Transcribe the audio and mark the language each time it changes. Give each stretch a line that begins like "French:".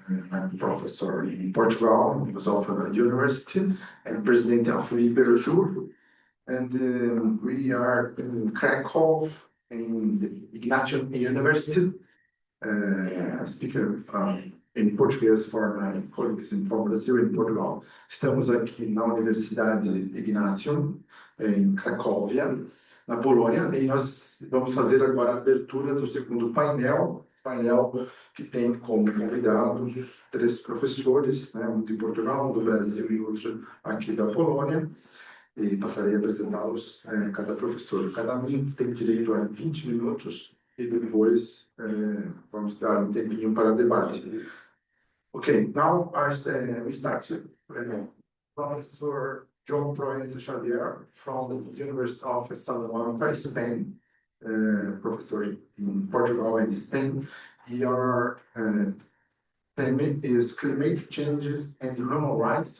English: I'm a professor in Portugal, Guseva University, and president of EcoJustice. And we are in Krakow, in the Ignatian University. Speaker
Portuguese: em português
English: for my colleagues in Brazil
Portuguese: e em
English: Portugal.
Portuguese: Estamos aqui na Universidade Ignatian, em Cracóvia, na Polônia, e nós vamos fazer agora a abertura do segundo painel que tem como convidados 3 professores, né, um de Portugal, um do Brasil e outro aqui da Polônia, e passarei a apresentá-los, cada professor. Cada um tem direito a 20 minutos, e depois vamos dar um tempinho para debate.
English: Okay, now we start. Professor João Proença Xavier from the University of Salamanca, Spain, professor in Portugal and Spain. Your theme is climate changes and human rights.